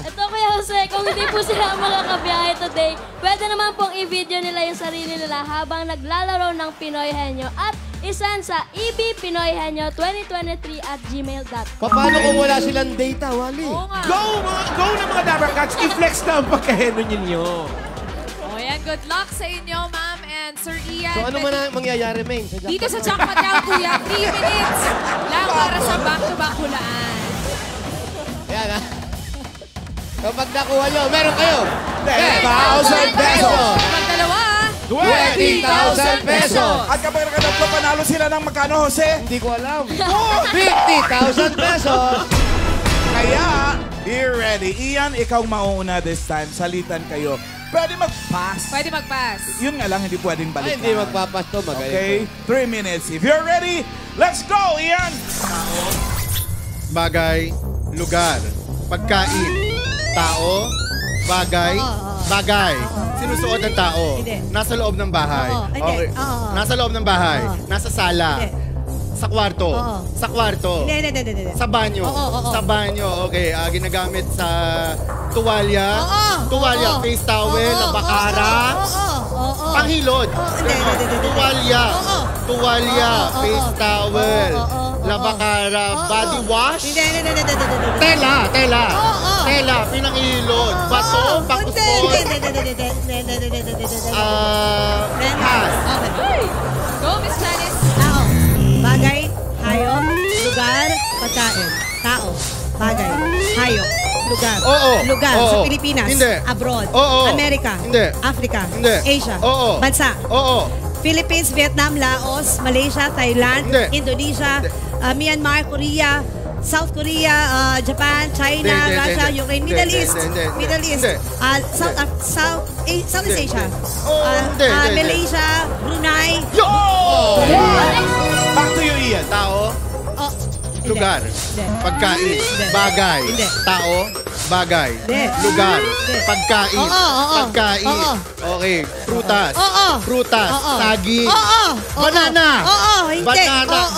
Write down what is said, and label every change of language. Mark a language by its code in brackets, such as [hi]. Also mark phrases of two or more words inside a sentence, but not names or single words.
[tl] Ito Kuya Jose, kung hindi po sila makakabiyahe today, pwede naman pong i-video nila yung sarili nila habang naglalaro ng Pinoy Henyo at isend sa ebpinoyhenyo2023@gmail.com. Paano kung wala silang data, Wally? Oo nga. Go na mga Dabber Cats. I-flex na ang pagkaheno ninyo. O yan, [en] good luck [tl] sa inyo, [en] ma'am and Sir [tl] Ian. So ano man ang mangyayari, Main? Sa jackpot? Dito sa Jackpot Down, kuya, 3 minutes lang para sa back-to-back hulaan. Ayan, ha? Kapag nakuha nyo, meron kayo 10,000 pesos! Kapag dalawa, 20,000 pesos! At kapag nakadaplo, panalo sila ng magkano, Jose? Hindi ko alam. 50,000 pesos! Kaya, [en] be ready. [tl] Ian, ikaw mauuna [en] this time. [tl] Salitan kayo. Pwede mag-pass. pwede mag-pass. Yun nga lang, hindi pwedeng Ay, balikan. hindi magpapas to. Magaling [en] Okay, 3 minutes. If you're ready, let's go, Ian! [tl] Bagay, lugar, pagkain, tao, bagay, bagay. Sinusuot ng tao. Hindi. Nasa loob ng bahay. Oo, hindi. Oo. Nasa loob ng bahay. Oo. Nasa sala. Hindi. Sa kwarto. Oo. Sa kwarto. Hindi. Sa banyo. Oo. Sa banyo. Okay, ginagamit sa tuwalya. Oo. Tuwalya, Oo. [en] face towel, [tl] Oo. bakara. Oo. Panghilod. Hindi. Tuwalya. Oo. Tuwalya, Oo. [en] face towel. [tl] Oo. [en] Lavacara body wash. [tl] Hindi. Tela. Oo. Tela, pinangilod. Bato, pakuspon. Pass. Go, Miss Janice. Tao. Bagay, hayop, lugar, pagkain. Tao. Bagay, hayop, lugar. Oo. Lugar Oo. sa Pilipinas. Hindi. Abroad. Oo. Amerika. Hindi. Africa. Hindi. Asia. Oo. Bansa. Oo. Philippines, Vietnam, Laos, Malaysia, Thailand, Hindi. Indonesia, Myanmar, Korea, South Korea, Japan, China, Hindi. Russia, Ukraine, Middle Hindi. East, Hindi. Middle East, Hindi. Southeast Asia, Hindi. Malaysia, Brunei. Yo! [en] Back to you, Ian. [tl] Tao, Oh, lugar, pagkain, bagay, Hindi. tao, bagay, Hindi. lugar, Hindi. pagkain, Oo. pagkain. Oo. Okay, prutas. Oo. Prutas, Oo. saging. Oo. Banana. Oo, hindi. Banana, Oo,